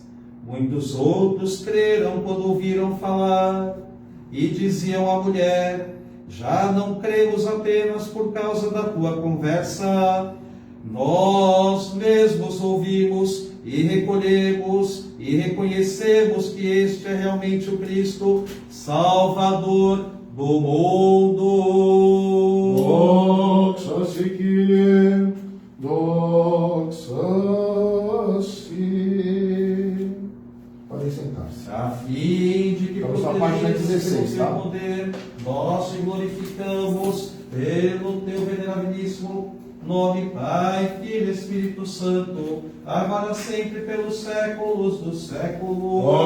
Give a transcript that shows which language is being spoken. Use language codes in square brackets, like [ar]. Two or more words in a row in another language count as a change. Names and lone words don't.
[pt] Muitos outros creram quando ouviram falar, e diziam à mulher: já não cremos apenas por causa da tua conversa. Nós mesmos ouvimos e recolhemos e reconhecemos que este é realmente o Cristo, Salvador do mundo. [el] Doxa si Kyrie, doxa si. [pt] Podem sentar-se. A fim de que Estamos na página 16, pelo teu tá? poder, nós te glorificamos pelo teu venerabilíssimo nome, Pai, Filho e Espírito Santo, agora sempre pelos séculos dos séculos.